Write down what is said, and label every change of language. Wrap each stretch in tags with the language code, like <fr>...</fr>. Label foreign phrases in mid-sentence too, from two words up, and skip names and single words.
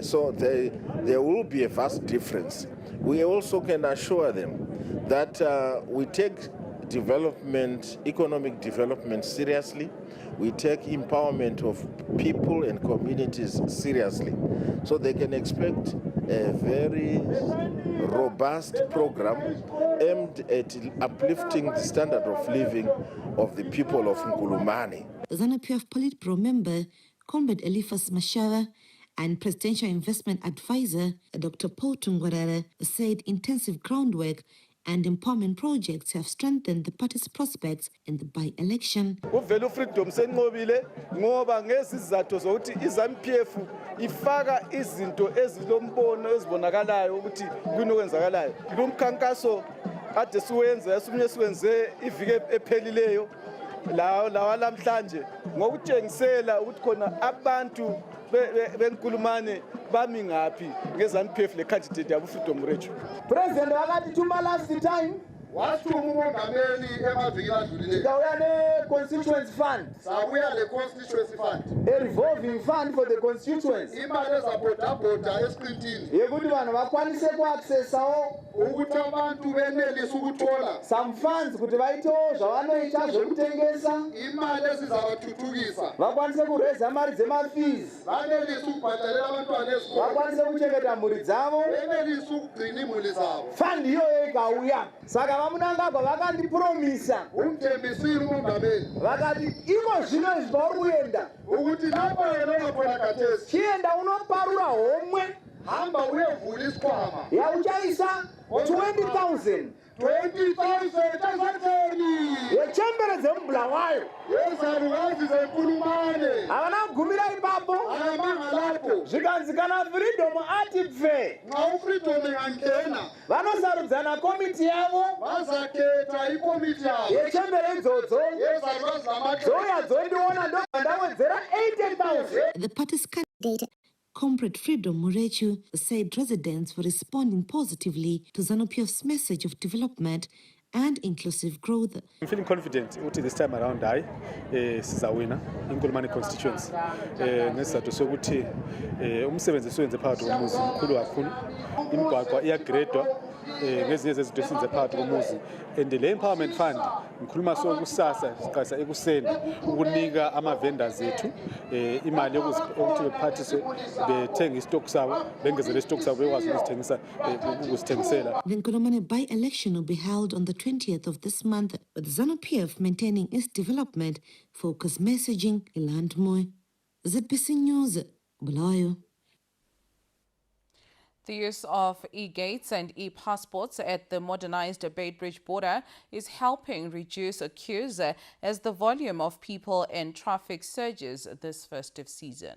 <en>So there will be a vast difference. We also can assure them that we take development, economic development seriously. We take empowerment of people and communities seriously. So they can expect a very robust program aimed at uplifting the standard of living of the people of Nkulumane. ZANU-PF Politburo member Comrade Eliphas Mashara and Presidential Investment Advisor Dr. Paul Tungwarara said intensive groundwork and empowerment projects have strengthened the party's prospects in the by-election.</en> <nd>Uvelu Freedom senqobile ngoba ngesizathu zokuthi iZANU-PF ifaka izinto ezilombono ezibonakalayo ukuthi kunokwenzakalayo. Lo mkhankaso ade siwenza yasumnye siwenze ivike ephelileyo lawa lamhlanje ngokutshengisela ukuthi khona abantu benkulumane bami ngaphi ngeZANU-PF le candidate yabo Freedom Murechwa.</nd> <sn>President wakathi thuma</sn> <en>last time</en> <nd>wathuma umongameli emaviki adlulile</nd> <sn>sauya ne-</sn> <en>constituency fund,</en> <nd>sabuya le-</nd> <en>constituency fund, a revolving fund for the constituency,</en> <nd>imali ezabhodabhoda esiqintini</nd> <sn>yekuthi vanhu vakwanise ku-accessawo</sn> <nd>ukuthi abantu benelise ukuthola</nd> <en>some funds</en> <sn>kuti vaitewo zvavanoita zvekutengesa,</sn> <nd>imali ezizavathuthukisa</nd> <sn>vakwanise kureza mari dzemafees,</sn> <nd>banelise ukubhadalela abantwana ezikolo,</nd> <sn>vakwanise kuchengeta mhuri dzavo,</sn> <nd>benelise ukugcina imuli zabo.</nd> <sn>fund iyoyo ikauya saka vamunangagwa vakandipromisa</sn> <nd>umthembisile umongameli</nd> <sn>vakati iko zvino izvi pauri kuenda</sn> <nd>ukuthi lapha yena ngakhona khathesi</nd> <sn>chienda unoparura homwe</sn> <nd>hamba uyevula isikhwama</nd> <sn>yauchaisa 20,000 yechembere dzemubulawayo</sn> <nd>yezalukazi zenkulumane</nd> <sn>havana kugumira ipapo</sn> <nd>ayamangalapo</nd> <sn>zvikanzi kana freedom ati pfe</sn> <nd>nxa ufreedom ingangena</nd> <sn>vanosarudzana komiti yavo</sn> <nd>vazaketa ikomiti yavo</nd> <sn>yechembere idzodzo</sn> <nd>yezalukazi zamake</nd> <sn>dzouya dzondiona ndobva ndawedzera 80,000.</sn> <en>The party's candidate, Comrade Freedom Murechwa, said residents were responding positively to ZANU-PF's message of development and inclusive growth. I'm feeling confident</en> <nd>ukuthi</nd> <en>this time around</en> <nd>sizawina inkulumane constituency ngesizathu sokuthi umsebenzi esiwenze phakathi komuzi mkhulu kakhulu, imigwaqo iyagredwa ngezinye zezinto esinze phakathi komuzi, and le</nd> <en>empowerment fund</en> <nd>ngikhuluma sokusasa siqasa ekuseni ukunika ama-vendors ethu imali yokuthi bephathiswe bethenge istock sabo, bengezele istock sabo bekwazi ukusithengisela.</nd> <en>The Nkulumane by-election will be held on the 20th of this month, with ZANU-PF maintaining its development-focused messaging. Ilandmoy, ZBC News, Bulawayo. The use of e-gates and e-passports at the modernized Beitbridge border is helping reduce queues as the volume of people and traffic surges this festive season.</en>